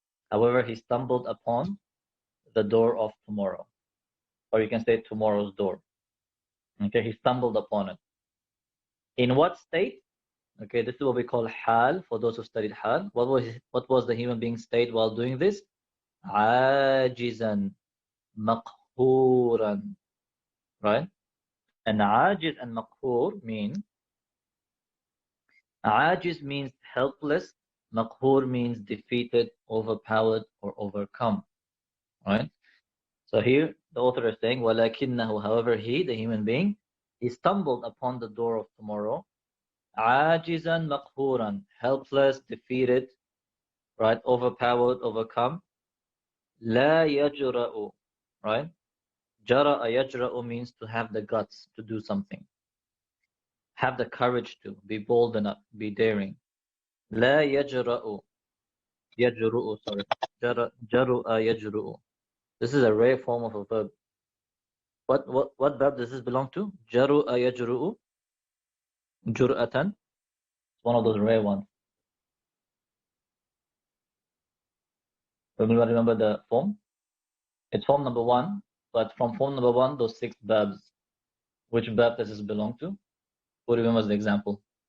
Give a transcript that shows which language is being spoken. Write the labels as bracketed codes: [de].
[en] However he stumbled upon the door of tomorrow, or you can say tomorrow's door. Okay, he stumbled upon it. In what state? Okay, this is what we call hal, for those who studied hal. What was the human being's state while doing this? [ar] عاجزا مقهورا, [en] right? And ajiz and maqhur mean, ajiz means helpless, maqhur means defeated, overpowered, or overcome, right? So here the author is saying, [ar] وَلَكِنَّهُ, [en] however he, the human being, he stumbled upon the door of tomorrow, [ar] عاجزا مقهورا, [en] helpless, defeated, right? Overpowered, overcome. [ar] لا يجرأ, [en] right? [ar] جرأ يجرأ [en] means to have the guts to do something, have the courage to, be bold enough, be daring. [ar] لا يجرأ, يجرؤ, [en] sorry. [ar] جرؤ يجرؤ. [en] This is a rare form of a verb. What verb does this belong to? [ar] جرؤ يجرؤ, جرأة. [en] It's one of those rare ones. Remember the form? It's form number 1, but from form number 1, those 6 verbs, which verb does this belong to? Who remembers the example?